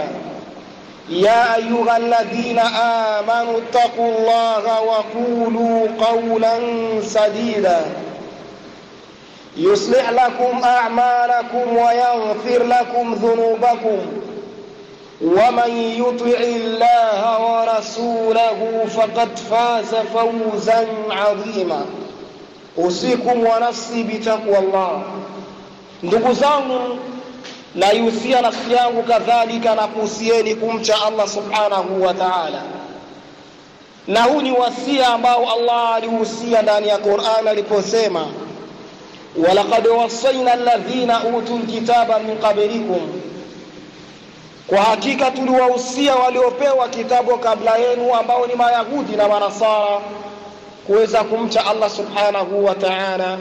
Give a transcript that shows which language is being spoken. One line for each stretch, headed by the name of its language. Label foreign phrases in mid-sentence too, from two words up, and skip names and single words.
Arabic: يا أيها الذين آمنوا اتقوا الله وقولوا قولا سديدا يصلح لكم أعمالكم ويغفر لكم ذنوبكم. ومن يطع الله ورسوله فقد فاز فوزا عظيما. أوصيكم ونفسي بتقوى الله.
Swahili: ndugu zangu, naihusia nafsi yangu kadhalika na kuhusieni kumcha Allah
Arabic: سبحانه وتعالى.
Swahili: Na huu ni wasia ambao Allah alihusia ndani ya Qur'an aliposema,
Arabic: ولقد وصينا الذين أوتوا الكتاب من قبلكم,
Swahili: kwa hakika tuliwahusia waliopewa kitabu kabla yenu ambao ni Mayahudi na Manasara kuweza kumcha Allah
Arabic: سبحانه وتعالى.